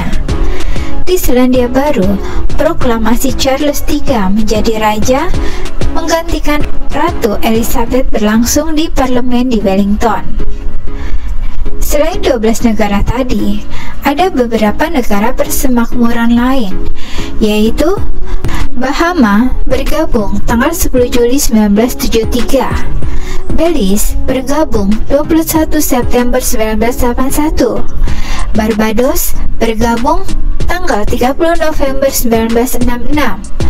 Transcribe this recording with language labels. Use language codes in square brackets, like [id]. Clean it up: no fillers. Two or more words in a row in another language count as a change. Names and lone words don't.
[id] Di Selandia Baru, proklamasi Charles III menjadi raja menggantikan Ratu Elizabeth berlangsung di parlemen di Wellington. Selain 12 negara tadi, ada beberapa negara persemakmuran lain, yaitu Bahama bergabung tanggal 10 Juli 1973, Belize bergabung 21 September 1981, Barbados bergabung tanggal 30 November 1966,